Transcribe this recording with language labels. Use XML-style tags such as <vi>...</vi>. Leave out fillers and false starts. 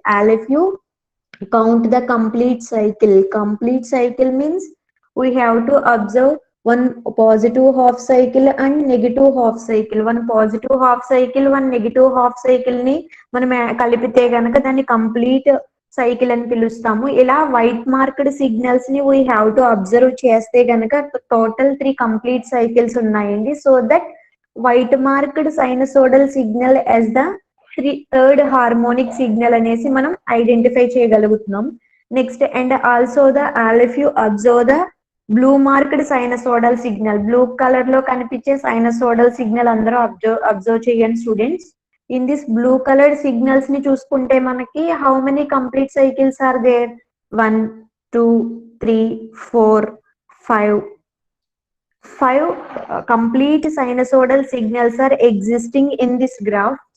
<en>All of you count the complete cycle. Complete cycle means we have to observe one positive half cycle and negative half cycle. One positive half cycle,</en> <te>one negative half cycle ni మనం కలిపితే గనక దాన్ని complete cycle అని పిలుస్తాము. ఇలా white marked signals ని</te> <en>we have to observe</en> <te>చేస్తే గనక టోటల్ 3 కంప్లీట్ సైకిల్స్ ఉన్నాయండి.</te> <en>so that white marked sinusoidal signal as the third harmonic signal</en> <te>అనేసి మనం ఐడెంటిఫై చేయగలుగుతున్నాం.</te> <en>Next and also the all if you observe the blue marked sinusoidal signal.</en> <te>Blue colour లో కనిపించే సైనసోడల్ signal అందరూ observe చేయండి students.</te> <en>In this blue colored signals</en> <te>ni చూసుకుంటే మనకి</te> <en>how many complete cycles are there? 1, 2, 3, 4, 5. 5 complete sinusoidal signals are existing in this graph.</en>